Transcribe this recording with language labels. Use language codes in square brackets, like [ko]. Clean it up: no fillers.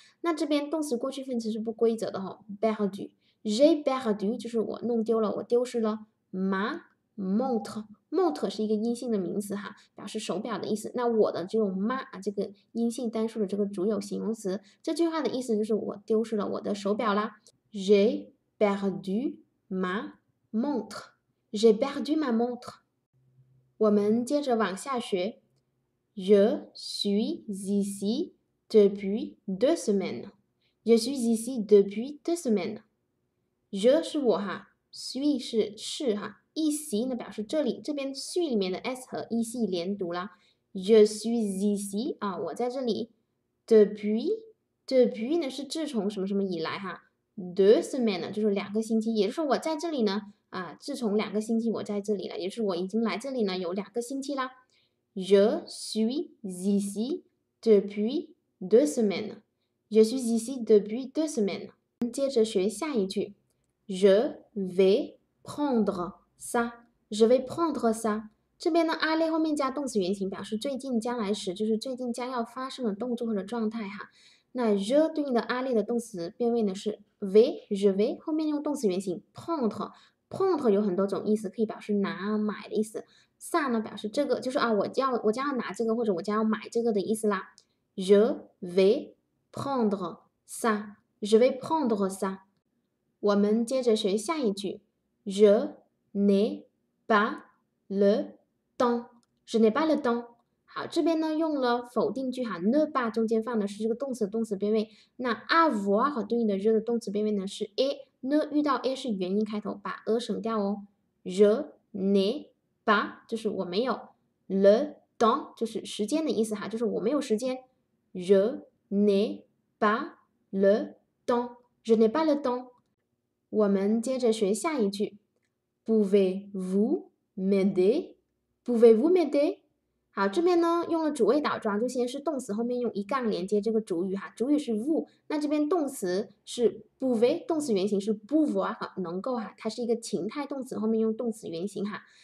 [zh] 那这边动词过去分词是不规则的perdu。 [fr] J'ai perdu [zh] 就是我弄丢了，我丢失了 ma montre。montre 是一个阴性的名词哈，表示手表的意思。那我的就用 ma 这个阴性单数的这个主有形容词。这句话的意思就是我丢失了我的手表啦。 [fr] J'ai perdu ma montre。J'ai perdu ma montre。 [zh] 我们接着往下学 [fr] Je suis ici depuis 2 semaines. Je suis ici depuis 2 semaines. [zh] Je 是我哈 suis 是哈 ici 呢表示这里，这边 suis 里面的 s 和 ici 连读啦。 [fr] Je suis ici [zh] 我在这里 depuis 呢是自从什么什么以来哈 2 semaines 就是2个星期，也就是说我在这里呢自从2个星期我在这里了，也就是我已经来这里呢有2个星期啦。 [fr] Je suis ici depuis 2 semaines. Je suis ici depuis 2 semaines. [zh] 接着学下一句 [fr] Je vais prendre ça. Je vais prendre ça. [zh] 这边呢，aller 后面加动词原形，表示最近将来时，就是最近将要发生的动作或者状态哈。那 je 对应的 aller 的动词变位呢是 vais，je vais 后面用动词原形 prendre，prendre 有很多种意思，可以表示拿、买的意思。 ça 呢表示这个，就是啊，我将要拿这个，或者我将要买这个的意思啦。 [fr] Je vais prendre ça，je vais prendre ça。 [zh] 我们接着学下一句 [fr] Je n'ai pas le temps，je n'ai pas le temps。 [zh] 好，这边呢用了否定句哈，ne pas 中间放的是这个动词变位。那 avoir 和对应的 je 的动词变位呢是 a，ne 遇到 a 是元音开头，把 a 省掉哦。 [fr] Je n'ai pas [zh] 就是我没有 le temps 就是时间的意思哈，就是我没有时间。 [fr] Je n'ai pas le temps，je n'ai pas le temps。 [zh] 我们接着学下一句 [fr] Pouvez-vous m'aider？Pouvez-vous m'aider？ [zh] 好，这边呢用了主谓倒装，就先是动词，后面用一杠连接这个主语哈，主语是 vous，那这边动词是 pouvez，动词原形是 pouvoir 哈，能够哈，它是一个情态动词，后面用动词原形哈。